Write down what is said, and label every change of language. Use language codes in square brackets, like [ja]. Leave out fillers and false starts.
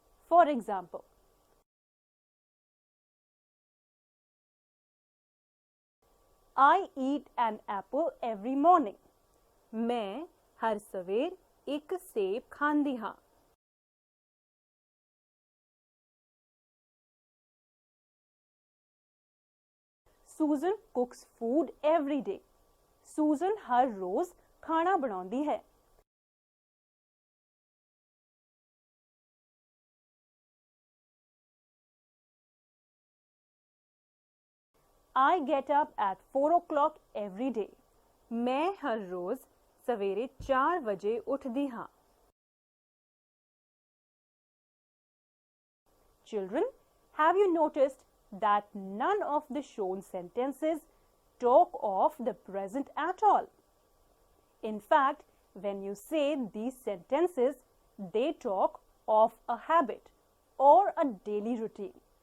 [en] For example, I eat an apple every morning. [pa] ਮੈਂ ਹਰ ਸਵੇਰ ਇੱਕ ਸੇਬ ਖਾਂਦੀ ਹਾਂ। [en] Susan cooks food every day. [hi] Susan हर रोज खाना बनाती है। [en] I get up at 4 o'clock every day. [hi] मैं हर रोज सवेरे 4 बजे उठती हाँ। [en] Children, have you noticed that none of the shown sentences talk of the present at all? In fact, when you say these sentences, they talk of a habit or a daily routine.